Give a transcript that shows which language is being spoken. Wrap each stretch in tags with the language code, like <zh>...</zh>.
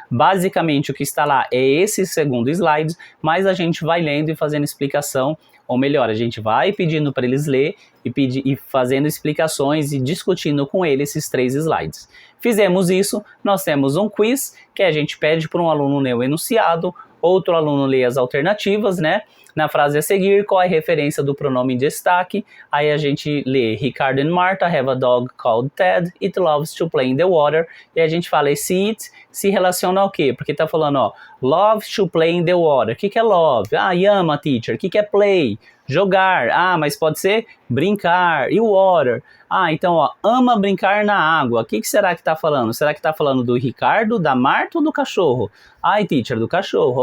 <pt>Basicamente o que está lá é esse segundo slide, mas a gente vai lendo e fazendo explicação, ou melhor, a gente vai pedindo para eles ler e fazendo explicações e discutindo com eles esses 3 slides. Fizemos isso, nós temos um quiz, que a gente pede para um aluno ler o enunciado, outro aluno lê as alternativas, né? Na frase a seguir, qual é a referência do pronome em destaque? Aí a gente lê</pt> <en>Ricardo and Martha have a dog called Ted. It loves to play in the water.</en> <pt>E a gente fala esse it se relaciona ao quê? Porque tá falando,</pt> <en>loves to play in the water.</en> <pt>O que é love? Ama, teacher. O que é play? Jogar. Mas pode ser brincar. E water? Então, ama brincar na água. O que será que tá falando? Será que tá falando do Ricardo, da Marta ou do cachorro? Teacher, do cachorro.</pt>